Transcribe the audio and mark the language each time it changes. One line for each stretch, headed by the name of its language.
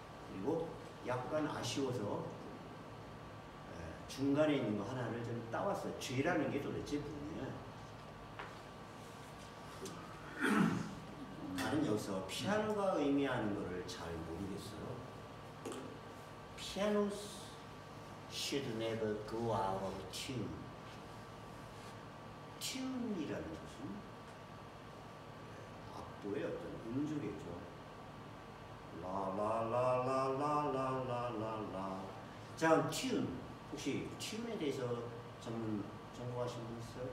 Korean: 그리고 약간 아쉬워서 중간에 있는 거 하나를 좀 따왔어요. 죄라는 게 도대체 뭐냐? 나는 여기서 피아노가 의미하는 것을 잘 모르겠어요.
English: Pianos should never go out of tune.
Korean: tune이라는 것은 악보의 어떤 음조겠죠. 라라라라라라라라. 자, tune. 혹시 tune에 대해서 전공하신 분 있어요?